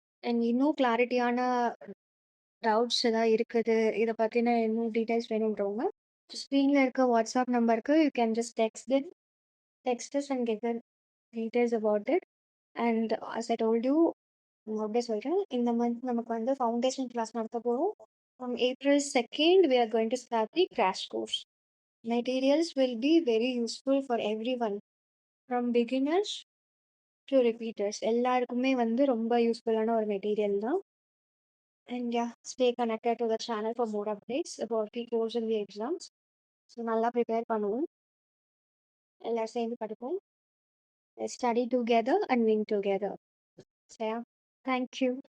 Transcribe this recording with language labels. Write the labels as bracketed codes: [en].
[ta] And இன்னும் கிளாரிட்டியான doubts ஏதாவது இருக்குது, இதை பற்றின இன்னும் டீட்டெயில்ஸ் வேணுன்றவங்க ஸ்க்ரீனில் இருக்க வாட்ஸ்அப் நம்பருக்கு [en] You can just text us and get the details about it. [ta] And [en] as I told you, [ta] அப்படியே சொல்கிறேன், இந்த மந்த் நமக்கு வந்து ஃபவுண்டேஷன் கிளாஸ் நடத்த போகிறோம். [en] From April 2nd, we are going to start the crash course. Materials will be very useful for everyone, from beginners to repeaters. [ta] எல்லாருக்குமே வந்து ரொம்ப யூஸ்ஃபுல்லான ஒரு மெட்டீரியல் தான். [en] And yeah, stay connected to the channel for more updates about the course and the exams. [ta] So நல்லா prepare பண்ணுவோம். எல்லாரும் சேர்ந்து படிப்போம். [en] Let's study together and win together. சரியா? Thank you.